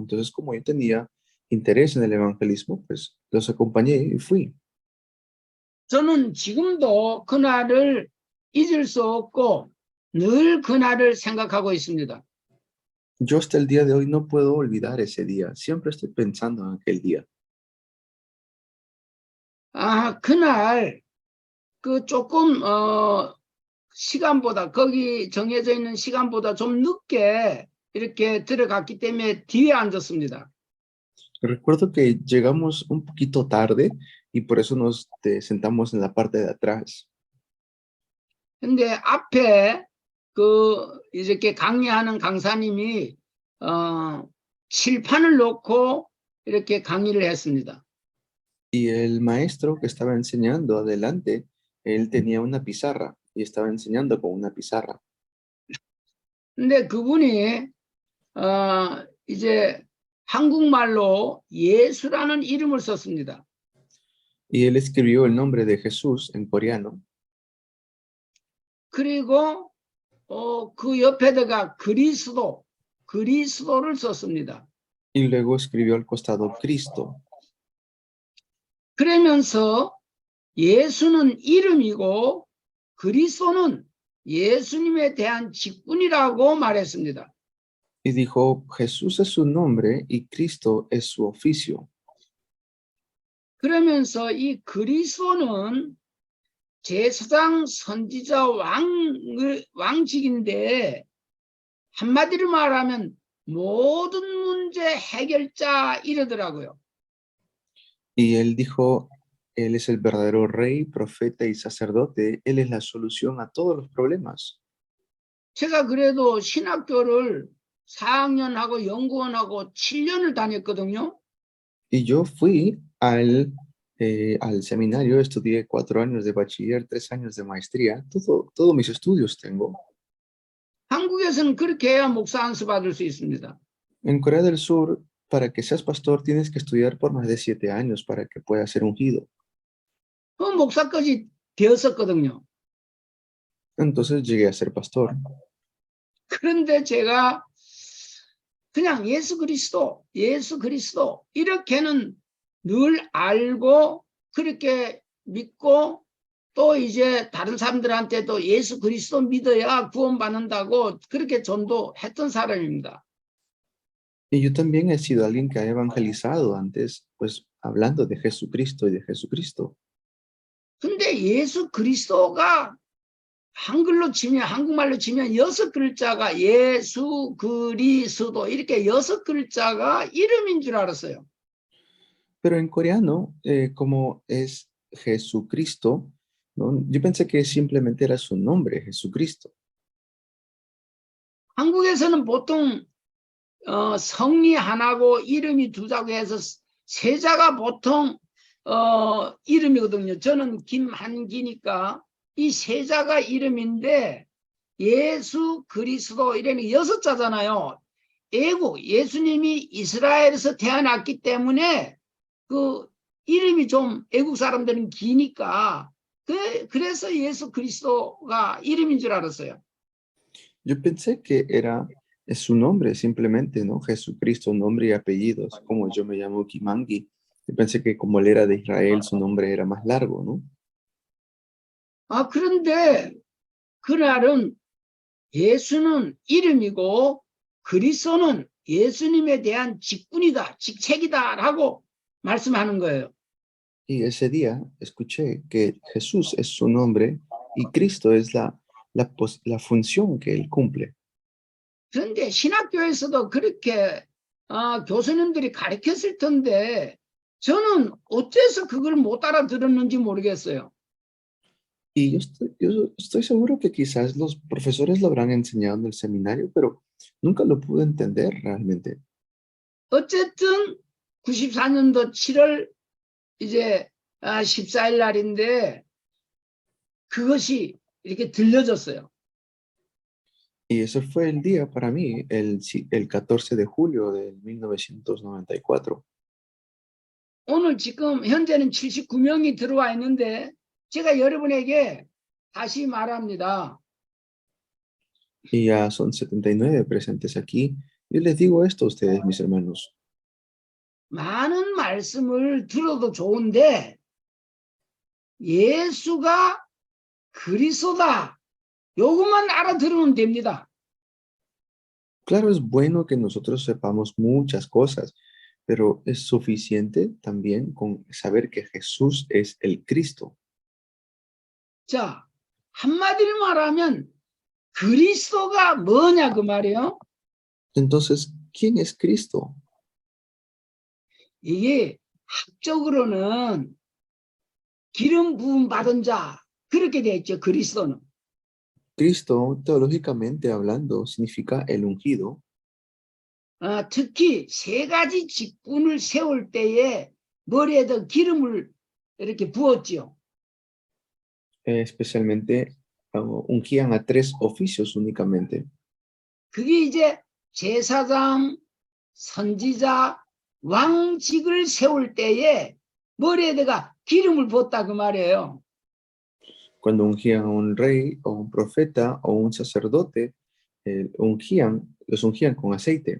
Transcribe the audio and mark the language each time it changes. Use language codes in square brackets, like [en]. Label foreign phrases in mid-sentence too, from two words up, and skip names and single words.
[es] Entonces, como yo tenía interés en el evangelismo, pues los acompañé y fui. [ko] 저는 지금도 그날을 잊을 수 없고 늘 그날을 생각하고 있습니다. [es] Yo hasta el día de hoy no puedo olvidar ese día. Siempre estoy pensando en aquel día. [ko] 그날 조금 시간보다 거기 정해져 있는 시간보다 좀 늦게 이렇게 들어갔기 때문에 뒤에 앉았습니다. [es] Recuerdo que llegamos un poquito tarde y por eso nos sentamos en la parte de atrás. [ko] 근데 앞에 이렇게 강의하는 강사님이 칠판을 놓고 이렇게 강의를 했습니다. [es] Y el maestro que estaba enseñando adelante, él tenía una pizarra y estaba enseñando con una pizarra. [ko] 근데 그분이 이제 한국말로 예수라는 이름을 썼습니다. [es] Y él escribió el nombre de Jesús en coreano. [ko] 그리고 그 옆에다가 그리스도를 썼습니다. [es] Y luego escribió al costado Cristo. [ko] 그러면서 예수는 이름이고 그리스도는 예수님에 대한 직분이라고 말했습니다. [es] Y dijo, Jesús es su nombre y Cristo es su oficio. [ko] 그러면서 이 그리스도는 제사장, 선지자, 왕직인데 한마디로 말하면 모든 문제 해결자 이러더라고요. [es] Y él dijo, él es el verdadero rey, profeta y sacerdote. Él es la solución a todos los problemas. [ko] 제가 그래도 신학교를 4학년하고 연구원하고 7년을 다녔거든요. [es] Y yo fui al seminario, estudié 4 años de bachiller, 3 años de maestría, todos mis estudios tengo. [ko] 한국에서는 그렇게 해야 목사 안수 받을 수 있습니다. [es] En Corea del Sur, para que seas pastor, tienes que estudiar por más de 7 años para que puedas ser ungido. [ko] 목사까지 되었었거든요. [es] Entonces llegué a ser pastor. [ko] 그런데 제가 그냥 예수 그리스도 이렇게는 늘 알고 그렇게 믿고 또 이제 다른 사람들한테도 예수 그리스도 믿어야 구원받는다고 그렇게 전도했던 사람입니다. [es] Y yo también he sido alguien que ha evangelizado antes, pues hablando de Jesucristo y de Jesucristo. [ko] 근데 예수 그리스도가 한글로 치면 한국말로 치면 6글자가 예수 그리스도 이렇게 6글자가 이름인 줄 알았어요. [es] Pero en coreano, como es Jesucristo, ¿no? Yo pensé que simplemente era su nombre, Jesucristo. [ko] 한국에서는 보통 성이 하나고 이름이 두자고 해서 세자가 보통 이름이거든요. 저는 김한기니까 이 세자가 이름인데 예수 그리스도 이러니 6자잖아요. 애국 예수님이 이스라엘에서 태어났기 때문에 그 이름이 좀 애국 사람들은 기니까 그래서 예수 그리스도가 이름인 줄 알았어요. [es] Yo pensé que es su nombre simplemente, ¿no? Jesucristo, nombre y apellidos, como yo me llamo Kimangi. Yo pensé que como él era de Israel, su nombre era más largo, ¿no? [ko] 그런데 그날은 예수는 이름이고 그리스도는 예수님에 대한 직분이다, 직책이다라고 말씀하는 거예요. [es] Y ese día escuché que Jesús es su nombre y Cristo es la función que él cumple. [ko] 그런데 신학교에서도 그렇게 교수님들이 가르쳤을 텐데 저는 어째서 그걸 못 알아들었는지 모르겠어요. [es] Y yo estoy seguro que quizás los profesores lo habrán enseñado en el seminario, pero nunca lo pude entender realmente. [ko] 어쨌든 94년도 7월 이제 14일 날인데 그것이 이렇게 들려졌어요. [es] Y ese fue el día para mí, el 14 de julio de 1994. [ko] 오늘 지금 현재는 79명이 들어와 있는데 제가 여러분에게 다시 말합니다. [es] Y ya son 79 presentes aquí. Yo les digo esto a ustedes, mis hermanos. [ko] 많은 말씀을 들어도 좋은데 예수가 그리스도다. 요것만 알아들으면 됩니다. [es] Claro, es bueno que nosotros sepamos muchas cosas, pero es suficiente también con saber que Jesús es el Cristo. [ko] 자, 한마디로 말하면 그리스도가 뭐냐 그 말이에요. [es] Entonces, ¿quién es Cristo? [ko] 이게 학적으로는 기름 부음 받은 자 그렇게 돼 있죠. 그리스도는. [es] Cristo, teológicamente hablando, significa el ungido. [ko] 특히 3가지 직분을 세울 때에 머리에다 기름을 이렇게 부었지요. [es] Especialmente ungían a 3 oficios únicamente. [ko] 그게 이제 제사장, 선지자, 왕직을 세울 때에 머리에다가 기름을 부었다 그 말이에요. [es] Cuando ungían a un rey o un profeta o un sacerdote, los ungían con aceite.